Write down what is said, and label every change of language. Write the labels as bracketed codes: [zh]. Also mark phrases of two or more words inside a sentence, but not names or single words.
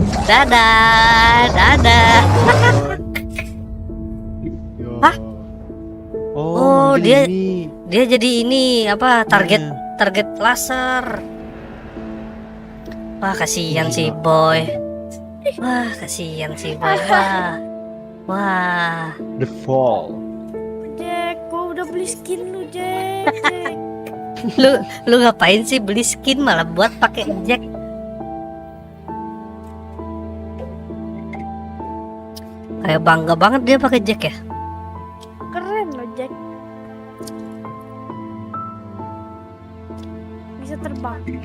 [id] Dadah, dadah. Hah? Oh, dia jadi ini apa target laser. Wah, kasihan si boy. Wah, kasihan si boy. Wah. The Fall. Jack, gua udah beli skin lu, Jack. Lu ngapain sih beli skin malah buat pakai Jack? Kayak bangga banget dia pakai Jack ya. Keren lo, Jack. Bisa terbang.